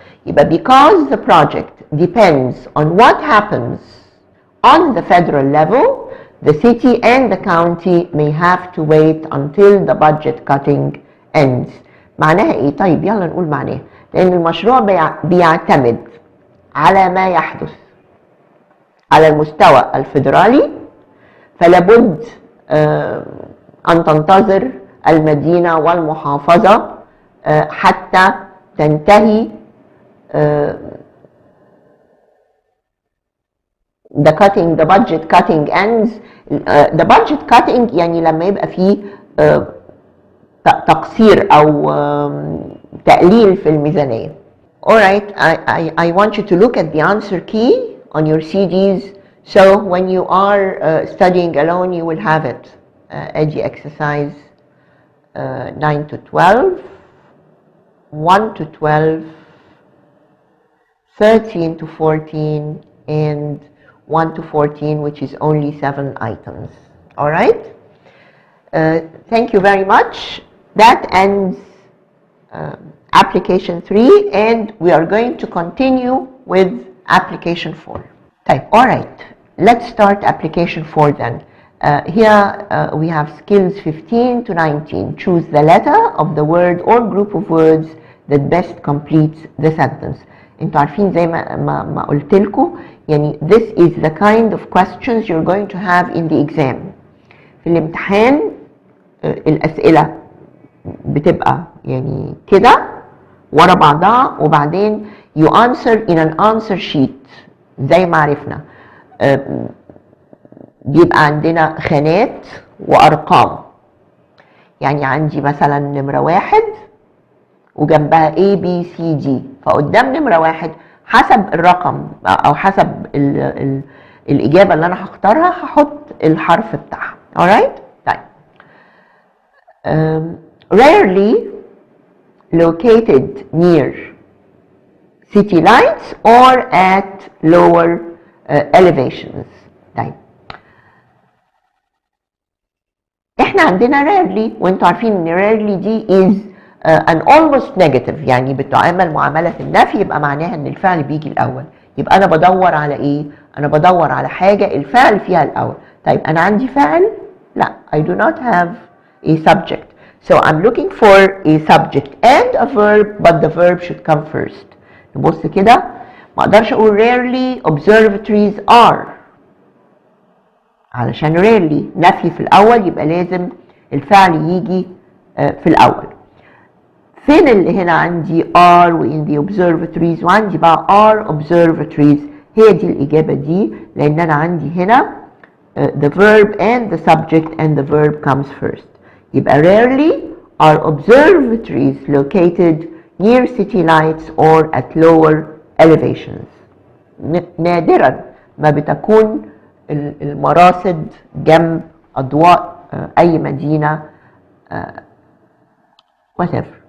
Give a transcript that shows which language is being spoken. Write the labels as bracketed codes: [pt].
[ar] يبقى [en] because the project depends on what happens on the federal level, the city and the county may have to wait until the budget cutting ends. [ar] معناها ايه؟ طيب يلا نقول معناها. لأن المشروع بيعتمد على ما يحدث على المستوى الفيدرالي، فلابد أن تنتظر المدينة والمحافظة حتى تنتهي [en] the budget cutting ends. [ar] the budget cutting يعني لما يبقى فيه تقصير أو تقليل في الميزانية. [en] Alright, I want you to look at the answer key on your CDs, so when you are studying alone you will have it. Edgy exercise 9 to 12, 1 to 12, 13 to 14, and 1 to 14, which is only 7 items. All right? Thank you very much. That ends application 3, and we are going to continue with application 4. All right, let's start application 4 then. Here we have skills 15 to 19. Choose the letter of the word or group of words that best completes the sentence. [ar] انتوا عارفين زي ما قلت لكم يعني [en] this is the kind of questions you're going to have in the exam. [ar] في الامتحان الأسئلة بتبقى يعني كده ورا بعضها وبعدين [en] you answer in an answer sheet [ar] زي ما عرفنا. بيبقى عندنا خانات وأرقام. يعني عندي مثلا نمرة 1 وجنبها A B C D، فقدام نمرة 1 حسب الرقم أو حسب الإجابة اللي أنا هختارها هحط الحرف بتاعها. alright؟ طيب. [en] Rarely located near city lights or at lower elevations. [ar] طيب. احنا عندنا rarely، وانتوا عارفين ان rarely دي [en] is an almost negative، [ar] يعني بتعامل معاملة النفي، يبقى معناها ان الفعل بيجي الاول. يبقى انا بدور على ايه؟ انا بدور على حاجة الفعل فيها الاول. طيب انا عندي فعل؟ لا، [en] I do not have a subject. So I'm looking for a subject and a verb, but the verb should come first. [ar] نبص كده، ما اقدرش اقول [en] rarely observatories are، [ar] علشان rarely نفي في الاول يبقى لازم الفعل يجي في الاول. فين اللي هنا عندي are وin the observatories وعندي بقى are observatories؟ هي دي الإجابة دي، لأن أنا عندي هنا [en] the verb and the subject and the verb comes first. يبقى rarely are observatories located near city lights or at lower elevations. [ar] نادرا ما بتكون المراصد جنب أضواء أي مدينة whatever.